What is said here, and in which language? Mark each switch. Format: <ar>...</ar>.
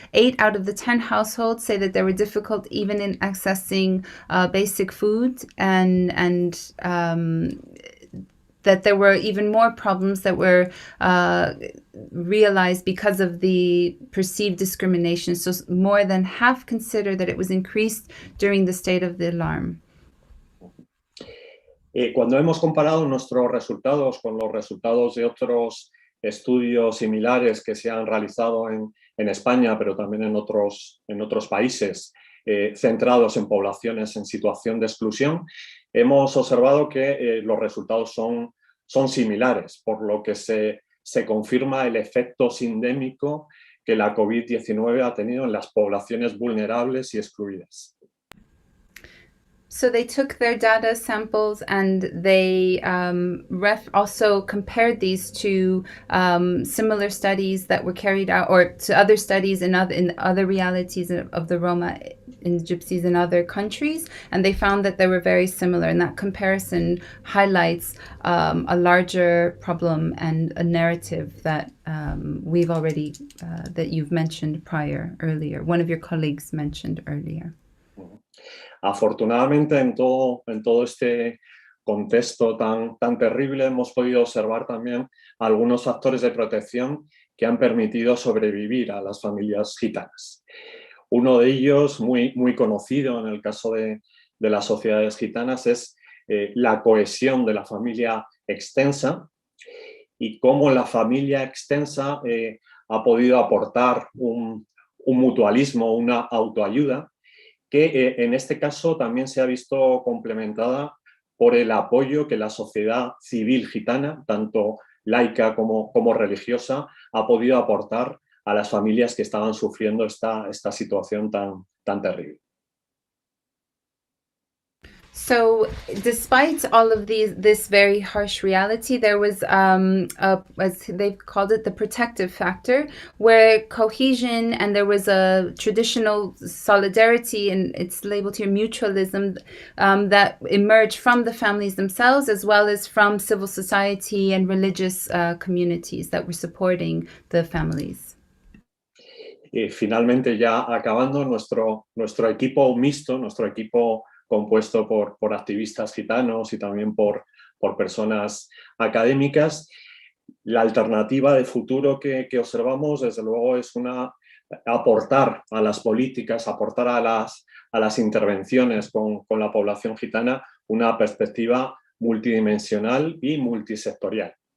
<en>8 out of the 10 households say that they were difficult even in accessing basic food, and that there were even more problems that were realized because of the perceived discrimination. So more than half consider that it was increased during the state of the alarm.</en> <es>Cuando hemos comparado nuestros resultados con los resultados de otros estudios similares que se han realizado en España, pero también en otros países centrados en poblaciones en situación de exclusión, hemos observado que los resultados son similares, por lo que se confirma el efecto sindémico que la COVID-19 ha tenido en las poblaciones vulnerables y excluidas.</es> <en>So they took their data samples and they also compared these to similar studies that were carried out, or to other studies in other realities of the Roma in Gypsies in other countries, and they found that they were very similar. And that comparison highlights a larger problem and a narrative that we've already, that you've mentioned earlier. One of your colleagues mentioned earlier.</en> <es>Afortunadamente, en todo este contexto tan terrible, hemos podido observar también algunos factores de protección que han permitido sobrevivir a las familias gitanas. Uno de ellos, muy conocido en el caso de las sociedades gitanas, es la cohesión de la familia extensa, y cómo la familia extensa ha podido aportar un mutualismo, una autoayuda, que en este caso también se ha visto complementada por el apoyo que la sociedad civil gitana, tanto laica como religiosa, ha podido aportar a las familias que estaban sufriendo esta situación tan terrible.</es> <en>So despite all of this very harsh reality, there was, as they've called it, the protective factor, where cohesion and there was a traditional solidarity, and it's labeled here mutualism, that emerged from the families themselves, as well as from civil society and religious communities that were supporting the families.</en> <es>Finalmente, ya acabando, nuestro equipo mixto, nuestro equipo compuesto por activistas gitanos y también por personas académicas, la alternativa de futuro que observamos, desde luego, es aportar a las políticas, aportar a las intervenciones con la población gitana una perspectiva multidimensional y multisectorial.</es>